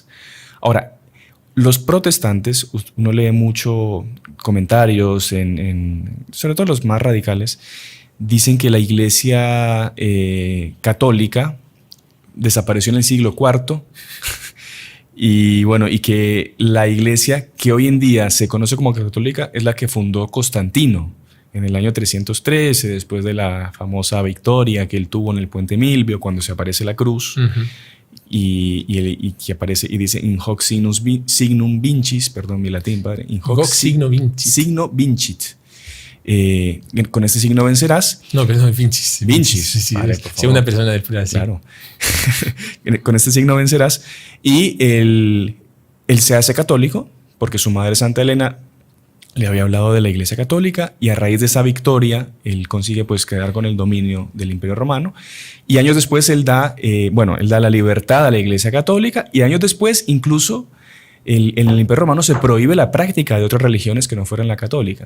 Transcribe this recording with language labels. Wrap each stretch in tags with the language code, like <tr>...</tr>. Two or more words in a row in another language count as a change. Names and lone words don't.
<es>Ahora, los protestantes, uno lee mucho comentarios, sobre todo los más radicales, dicen que la iglesia católica desapareció en el siglo IV y que la iglesia que hoy en día se conoce como católica es la que fundó Constantino en el año 313, después de la famosa victoria que él tuvo en el Puente Milvio, cuando se aparece la cruz. Y que aparece y dice</es> <la>in hoc signum vincis,</la> <es>perdón mi latín, padre,</es> <la>in hoc signo vincit.</la> <es>Con este signo vencerás. No, perdón, vincis. Vincis, vale, segunda persona del plural. Claro. Con este signo vencerás. Y él se hace católico porque su madre Santa Elena le había hablado de la Iglesia Católica y a raíz de esa victoria él consigue pues quedar con el dominio del Imperio Romano y años después él da la libertad a la Iglesia Católica y años después incluso en el Imperio Romano se prohíbe la práctica de otras religiones que no fueran la católica.</es>